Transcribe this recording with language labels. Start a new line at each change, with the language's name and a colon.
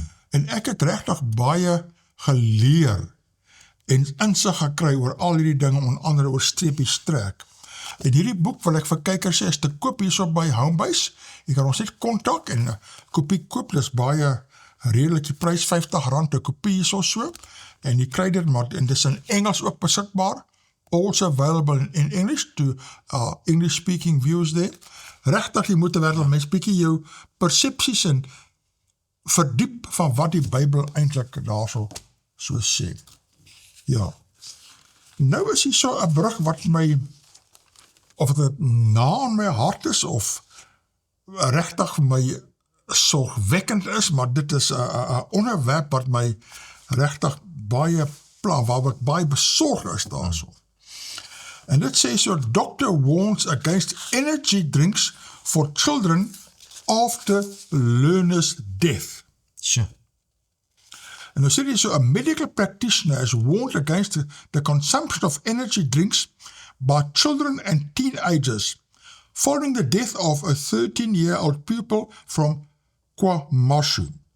Afrikaans: En ek het regtig baie geleer en insig gekry oor al hierdie dinge, onder andere oor streepies trek. En hierdie boek wil ek vir kykers sê is te koop hierso by Homebase. Jy kan ons net kontak en 'n kopie koop, dis baie redelike prys, R50 'n kopie hierso so. En jy kry dit maar en dis in Engels ook beskikbaar.
English: Also available in English to English speaking viewers there.
Afrikaans: Regtig jy moet wel mens bietjie jou persepsies en verdiep van wat die Bybel eintlik daarso so sê. Ja. Nou is hier so 'n brug wat my of dit na in my hart is of regtig vir my sorgwekkend is, maar dit is 'n onderwerp wat my regtig baie waar ek baie besorg is daarso. En dit sê so,
English: doctor warns against energy drinks for children after learner's death. Sure.
Afrikaans: En nou sê hy so,
English: a medical practitioner has warned against the consumption of energy drinks by children and teenagers following the death of a 13-year-old pupil from KwaMashu.